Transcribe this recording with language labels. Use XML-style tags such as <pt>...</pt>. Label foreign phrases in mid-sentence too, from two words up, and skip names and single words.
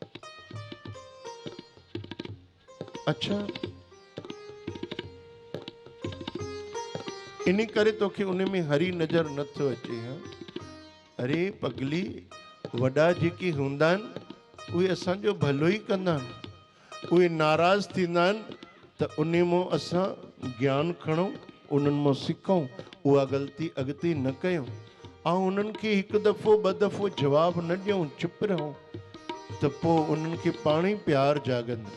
<sd>अच्छा, इन करे तोखे उन में हरी नज़र नथो अचे। हाँ अरे पगली, वॾा जेके हूंदा आहिनि उहे असांजो भलो ई कंदा आहिनि, उहे नाराज़ थींदा आहिनि त उन मां असां ज्ञान खणूं, उन्हनि मां सिखूं, उहा ग़लती अॻिते न कयूं, ऐं उन्हनि खे हिकु दफ़ो ॿ दफ़ो जवाब न ॾियूं, चुप रहूं, त पोइ उन्हनि खे पाण ई प्यार जाॻंदो।</sd>